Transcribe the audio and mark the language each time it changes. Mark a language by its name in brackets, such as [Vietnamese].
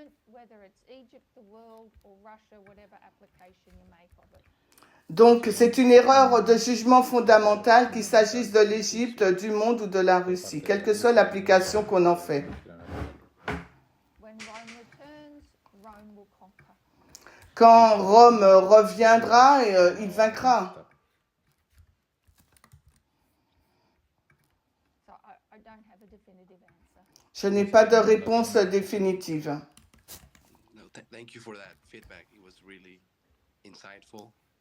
[English] judgment, whether it's Egypt, the world, or Russia, whatever application you make of it. [French] Donc, c'est une erreur de jugement fondamental qu'il s'agisse de l'Égypte, du monde ou de la Russie, quelle que soit l'application qu'on en fait. [English] When Rome returns, Rome will conquer. [French] Quand Rome reviendra, il vaincra. [English] So I don't have a definitive answer. [French] Je n'ai pas de réponse définitive. [English] No, thank you for that feedback. It was really insightful.